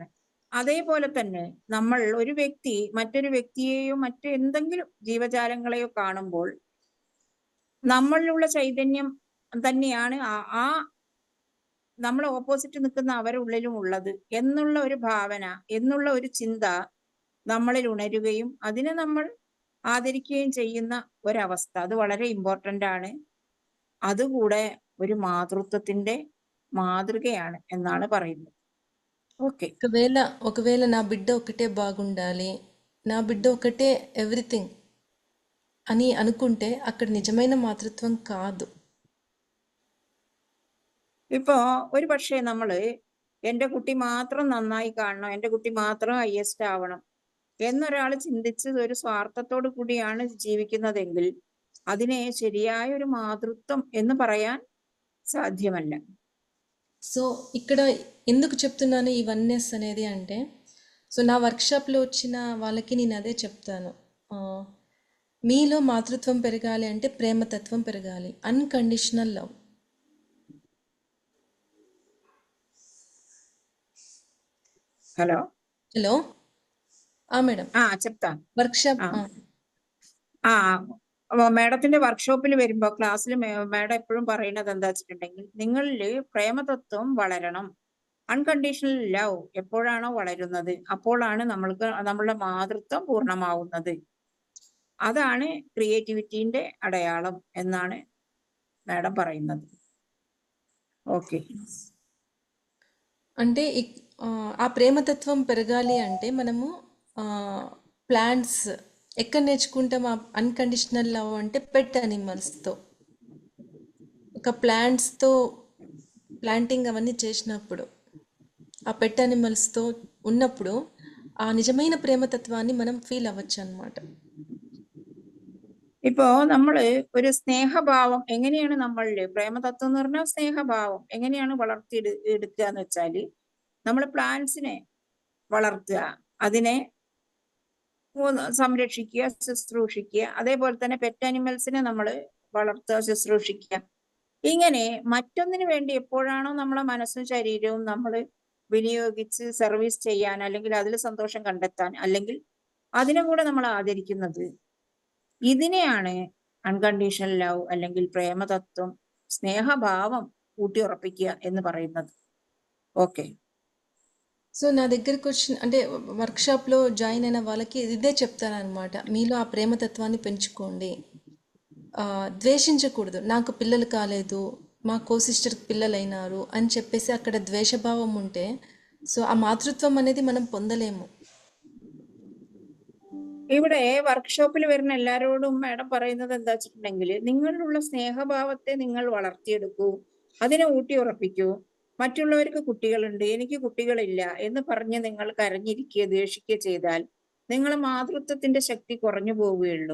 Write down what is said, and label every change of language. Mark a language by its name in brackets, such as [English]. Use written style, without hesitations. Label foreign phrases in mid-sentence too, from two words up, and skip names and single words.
[Malayalam] അതേപോലെ തന്നെ നമ്മൾ ഒരു വ്യക്തി മറ്റൊരു വ്യക്തിയെയോ മറ്റെന്തെങ്കിലും ജീവജാലങ്ങളെയോ കാണുമ്പോൾ നമ്മളിലുള്ള ചൈതന്യം തന്നെയാണ് ആ നമ്മൾ ഓപ്പോസിറ്റ് നിൽക്കുന്ന അവരുടെ ഉള്ളിലും ഉള്ളത് എന്നുള്ള ഒരു ഭാവന, എന്നുള്ള ഒരു ചിന്ത നമ്മളിൽ ഉണരുകയും അതിനെ നമ്മൾ ആദരിക്കുകയും ചെയ്യുന്ന ഒരവസ്ഥ, അത് വളരെ ഇമ്പോർട്ടൻ്റ് ആണ്. അതുകൂടെ ഒരു മാതൃത്വത്തിന്റെ മാതൃകയാണ് എന്നാണ് പറയുന്നത്. [Telugu] ఓకే. ఒకవేళ నా బిడ్డ ఒకటే బాగుండాలి, నా బిడ్డ ఒకటే ఎవ్రీథింగ్ అని అనుకుంటే అక్కడ నిజమైన మాతృత్వం కాదు. [Malayalam] ഇപ്പോ ഒരു പക്ഷേ നമ്മള് എൻ്റെ കുട്ടി മാത്രം നന്നായി കാണണം, എൻ്റെ കുട്ടി മാത്രം ഹയസ്റ്റ് ആവണം എന്നൊരാൾ ചിന്തിച്ച് ഒരു സ്വാർത്ഥത്തോടു കൂടിയാണ് ജീവിക്കുന്നതെങ്കിൽ അതിനെ ശരിയായ ഒരു മാതൃത്വം എന്ന് പറയാൻ സാധ്യമല്ല. [Telugu] సో ఇక్కడ ఎందుకు చెప్తున్నాను ఈ వన్నెస్ అనేది అంటే, సో నా వర్క్షాప్లో వచ్చిన వాళ్ళకి నేను అదే చెప్తాను. మీలో మాతృత్వం పెరగాలి అంటే ప్రేమతత్వం పెరగాలి, [English] unconditional love. [Telugu] హలో మేడం చెప్తాను. వర్క్షాప్ [Malayalam] മേഡത്തിന്റെ വർക്ക്ഷോപ്പിൽ വരുമ്പോൾ ക്ലാസ്സിൽ മേഡം എപ്പോഴും പറയുന്നത് എന്താ വെച്ചിട്ടുണ്ടെങ്കിൽ നിങ്ങളിൽ പ്രേമതത്വം വളരണം. [English] unconditional love [Malayalam] എപ്പോഴാണോ വളരുന്നത് അപ്പോഴാണ് നമ്മളുടെ മാതൃത്വം പൂർണ്ണമാവുന്നത്. അതാണ് ക്രിയേറ്റിവിറ്റിന്റെ അടയാളം എന്നാണ് മേഡം പറയുന്നത്. ഓക്കെ. [Telugu] అంటే ఆ ప్రేమతత్వం పెరగాలి అంటే మనము ప్లాంట్స్ ఎక్కడ నేర్చుకుంటాం ఆ అన్కండిషనల్ లవ్ అంటే [English] pet animals. [Telugu] ఒక ప్లాంట్స్తో ప్లాంటింగ్ అవన్నీ చేసినప్పుడు ఆ [English] pet animals [Telugu] ఉన్నప్పుడు ఆ నిజమైన ప్రేమతత్వాన్ని మనం ఫీల్ അవ్వచ్చు అనమాట. [Malayalam] ഇപ്പോ നമ്മള് ഒരു സ്നേഹഭാവം എങ്ങനെയാണ് നമ്മളില് പ്രേമതത്വം എന്ന് പറഞ്ഞാൽ സ്നേഹഭാവം എങ്ങനെയാണ് എടുക്കുക എന്ന് വെച്ചാല് നമ്മൾ പ്ലാന്റ്സിനെ വളർത്തുക, അതിനെ സംരക്ഷിക്കുക, ശുശ്രൂഷിക്കുക. അതേപോലെ തന്നെ [English] pet animals [Malayalam] നമ്മൾ വളർത്തുക, ശുശ്രൂഷിക്കുക. ഇങ്ങനെ മറ്റൊന്നിനു വേണ്ടി എപ്പോഴാണോ നമ്മളെ മനസ്സും ശരീരവും നമ്മൾ വിനിയോഗിച്ച് സർവീസ് ചെയ്യാൻ, അല്ലെങ്കിൽ അതിൽ സന്തോഷം കണ്ടെത്താൻ, അല്ലെങ്കിൽ അതിനെ കൂടെ നമ്മൾ ആദരിക്കുന്നത്, ഇതിനെയാണ് [English] unconditional love [Malayalam] അല്ലെങ്കിൽ പ്രേമതത്വം, స్నేహభావం ఊటిఉറപ്പിക്കുക എന്ന് പറയുന്നത്. [Telugu] ఓకే. సో నా దగ్గరకు వచ్చిన అంటే వర్క్షాప్లో జాయిన్ అయిన వాళ్ళకి ఇదే చెప్తానన్నమాట. మీలో ఆ ప్రేమతత్వాన్ని పెంచుకోండి, ద్వేషించకూడదు. నాకు పిల్లలు కాలేదు, మా [English] co-sister [Telugu] పిల్లలైనారు అని చెప్పేసి అక్కడ ద్వేషభావం ఉంటే సో ఆ మాతృత్వం అనేది మనం పొందలేము. [Malayalam] ഇവിടെ വർക്ക്ഷോപ്പിൽ വരുന്ന എല്ലാവരോടും മാഡം പറയുന്നത് എന്താ വെച്ചിട്ടുണ്ടെങ്കിൽ, നിങ്ങളിലുള്ള സ്നേഹഭാവത്തെ നിങ്ങൾ വളർത്തിയെടുക്കൂ, അതിനെ ഊട്ടിയുറപ്പിക്കൂ. മറ്റുള്ളവർക്ക് കുട്ടികളുണ്ട്, എനിക്ക് കുട്ടികളില്ല എന്ന് പറഞ്ഞ് നിങ്ങൾ കരഞ്ഞിരിക്കുക, ദേഷിക്കുക ചെയ്താൽ നിങ്ങളെ മാതൃത്വത്തിന്റെ ശക്തി കുറഞ്ഞു പോവുകയുള്ളൂ.